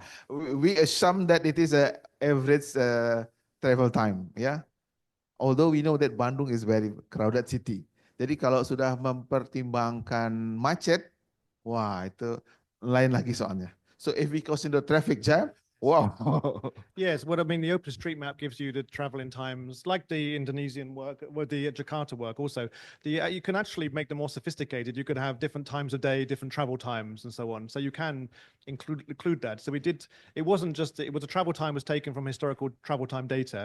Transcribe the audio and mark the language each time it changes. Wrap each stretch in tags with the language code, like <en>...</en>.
<en>We assume that it is a average travel time, ya. Although we know that Bandung is very crowded city.</en> <id>Jadi kalau sudah mempertimbangkan macet, wah itu lain lagi soalnya.</id> <en>So if we consider traffic jam, wow. Yes, what I mean, the OpenStreetMap gives you the traveling times, like the Indonesian work, or the Jakarta work also. You can actually make them more sophisticated. You could have different times of day, different travel times, and so on. So you can include that. So it wasn't just, it was a travel time was taken from historical travel time data.</en>